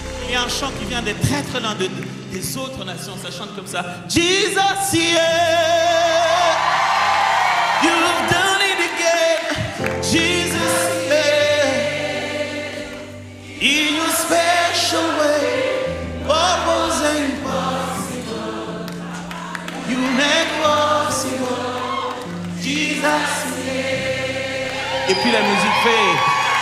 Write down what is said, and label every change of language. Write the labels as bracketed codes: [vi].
[fr] y a un chant qui vient des traîtres des autres nations. Ça chante comme ça. [en] Jesus, yeah, you've done it again. Jesus, yeah, in your special way, what was impossible, you make possible. Jesus, yeah. [fr] Et puis la musique fait.